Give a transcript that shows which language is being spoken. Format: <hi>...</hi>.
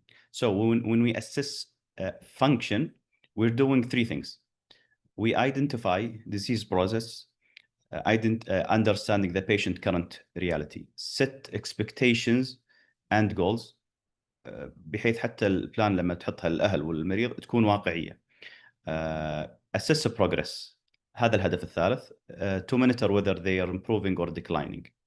<en>So when we assess function, we're doing three things. We identify disease process, understanding the patient current reality, set expectations and goals, بحيث حتى البلان لما تحطها للأهل والمريض تكون واقعية.</en> <ar>Assess progress، هذا الهدف الثالث.</ar> <en>To monitor whether they are improving or declining.</en>